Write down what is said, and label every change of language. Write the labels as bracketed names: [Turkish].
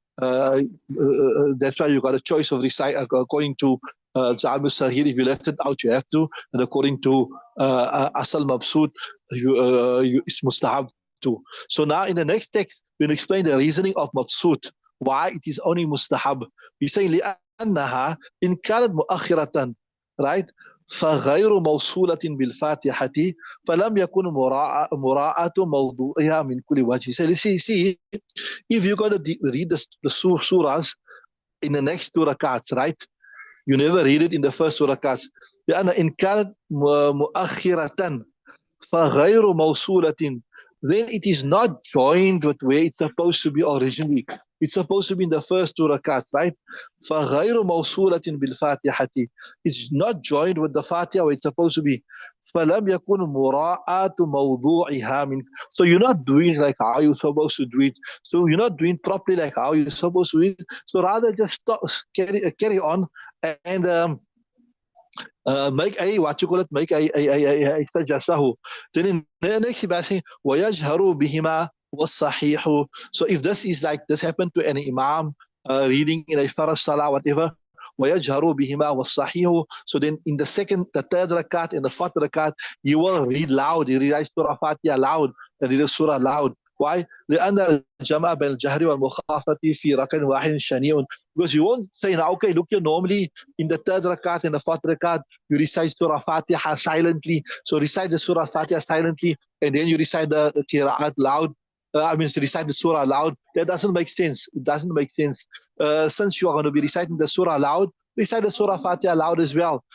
[English] That's why you got a choice of recite according to Jami Sahih. If you left it out, you have to, and according to Asal Mabsut, it's mustahab too. So now in the next text, we'll explain the reasoning of Mabsut, why it is only mustahab. We say [Arabic] لأنها إن كانت مؤخرة, [English] right? [Arabic] فغير موصولة بالفاتحة فلم يكن مراعاة موضوعها من كل وجه. [English] So see, if you're going to read the surahs in the next 2 rakats, right? You never read it in the first 2 rakats. [Arabic] لأن إن كانت مؤخرة فغير موصولة, [English] then it is not joined with where it's supposed to be originally. It's supposed to be in the first 2 rakats, right? [Arabic] فغير موصولة بالفاتحة. [English] It's not joined with the Fatiha where it's supposed to be. [Arabic] فلم يكن مراعاة موضوعها من. [English] So you're not doing like how you're supposed to do it. So you're not doing properly like how you're supposed to do it. So rather just stop, carry on and make a what you call it, make a sajda. Then in the next verse, [Arabic] وَيَجْهَرُ بِهِمَا وَالصَّحِيحُ. [English] So if this is like this happened to an imam reading in a Farz Salah, whatever, [Arabic] وَيَجْهَرُ بِهِمَا وَالصَّحِيحُ. [English] So then in the second, the third rakat, and the fourth rakat, you will read loud. You read Surah Fatiha loud, and read Surah loud. Why? [Arabic] لأن الجمع بين الجهر والمخافة في ركعة واحد شنيع. [English] Because you won't say now, okay, look here, normally in the third rakat and the fourth rakat, you recite Surah Fatiha silently. So recite the Surah Fatiha silently, and then you recite the Qira'at loud. Recite the Surah loud. That doesn't make sense. It doesn't make sense. Since you are going to be reciting the Surah loud, recite the Surah Fatiha loud as well.